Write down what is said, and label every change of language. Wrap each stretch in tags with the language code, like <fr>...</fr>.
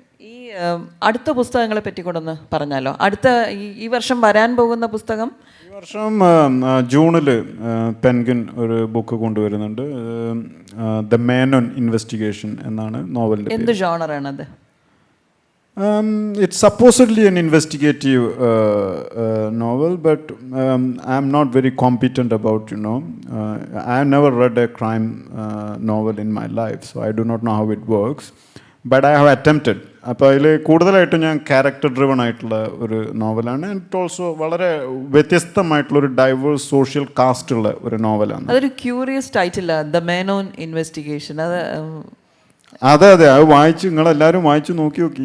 <ml>ഈ അടുത്ത പുസ്തകങ്ങളെ പറ്റി കൂടെ ഒന്ന് പറഞ്ഞാലോ. ഈ വർഷം വരാൻ പോകുന്ന പുസ്തകം? ഈ വർഷം ജൂണിൽ പെൻഗ്വിൻ ഒരു ബുക്ക് കൊണ്ടുവരുന്നുണ്ട്. ദ മേനോൻ ഇൻവെസ്റ്റിഗേഷൻ എന്നാണ് നോവലിൻ്റെ. എന്ത് ജോണറാണത്?</ml> <en>It's supposedly an investigative novel, but I am not very competent about, I have never read a crime novel in my life, so I do not know how it works, but I have attempted.</en> <ml>അപ്പോൾ അതിൽ കൂടുതലായിട്ടും ഞാൻ character driven ആയിട്ടുള്ള ഒരു നോവലാണ്. And also വളരെ വ്യത്യസ്തമായിട്ടുള്ളൊരു diverse social cast ഉള്ള ഒരു നോവലാണ്. അതൊരു ക്യൂറിയസ് ടൈറ്റിലാണ്, ദ മേനോൻ ഇൻവെസ്റ്റിഗേഷൻ. അതെ അത് നിങ്ങളെല്ലാവരും വായിച്ചു നോക്കി.</ml>